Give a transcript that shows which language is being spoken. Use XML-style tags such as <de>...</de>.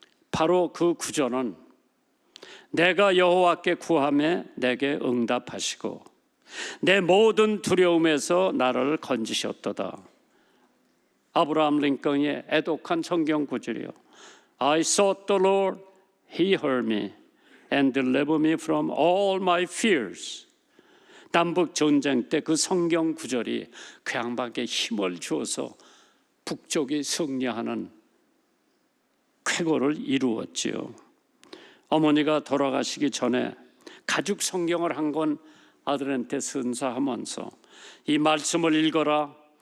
<ko>바로 그 구절은 내가 여호와께 구하매 내게 응답하시고 내 모든 두려움에서 나를 건지셨도다. 아브라함 링컨의 애독한 성경 구절이요.</ko> <en>I sought the Lord, He heard me and delivered me from all my fears.</en> <ko>남북 전쟁 때 그 성경 구절이 그 양반에게 힘을 주어서 북쪽이 승리하는 쾌거를 이루었지요. 어머니가 돌아가시기 전에 가죽 성경을 한 권 아들한테 선사하면서 이 말씀을 읽어라.</ko>